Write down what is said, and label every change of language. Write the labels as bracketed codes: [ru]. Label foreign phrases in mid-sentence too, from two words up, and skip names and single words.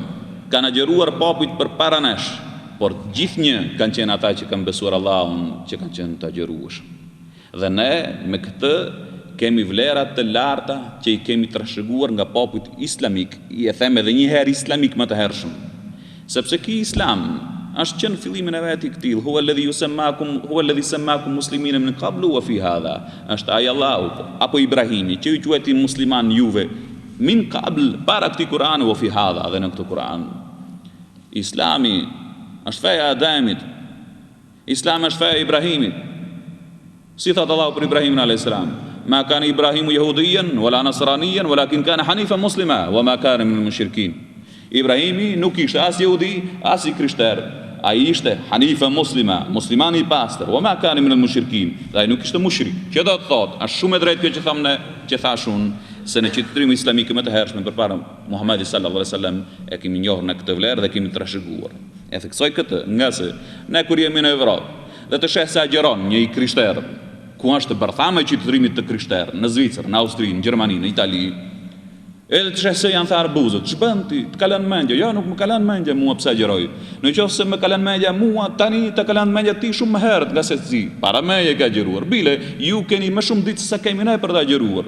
[sq] Kanë agjeruar popujt përpara nesh, por gjithnjë kanë qenë ata që kanë besuar Allahun, që kanë qenë të agjerueshëm. Dhe ne me këtë kemi vlerat të larta që i kemi trashëguar nga popujt islamik, i e them edhe një herë islamik më të hershëm. Sepse ky islam është që në fillimin e vet i këtij, [ar] هو الذي سماكم مسلمين من قبل وفي هذا, [sq] është ai Allahu apo Ibrahimi që ju quajti musliman juve [ar] من قبل, [sq] para këtij Kur'ani, [ar] وفي هذا, [sq] dhe në këtë Kur'an. Islami është feja e Ademit. Islami është feja e Ibrahimit. Si thot Allahu për Ibrahimin [ar] عليه السلام ما كان إبراهيم يهوديا ولا نصرانيا ولكن كان حنيفا مسلما وما كان من المشركين. [sq] Ibrahimi nuk ishte as jehudi, as i krishter. Ai ishte [ar] حنيفا مسلما, [sq] musliman i pastër, [ar] وما كان من المشركين. [sq] Ai nuk ishte mushrik. Që do të thot, është shumë e drejtë kjo që tham ne, që thash unë, se në qytetrimin islamik më të hershëm përpara Muhamedit [ar] صلى الله عليه وسلم [sq] e kemi njohur në këtë vlerë dhe kemi trashëguar. E theksoj këtë, nga se ne kur jemi në Evropë dhe të sheh se agjeron një i krishter, ku është bërthama e qytetërimit të krishterë, në Zvicër, në Austri, në Gjermani, në Itali, edhe të shese janë tharë buzët, që bënd ti, të kalen mendje, jo, nuk më kalen mendje mua pse agjeroj, në qoftë se më kalen mendje mua, tani të kalen mendje ti shumë më herët, nga se ti, para meje ka agjeruar, bile, ju keni më shumë ditë se kemi ne për të agjeruar.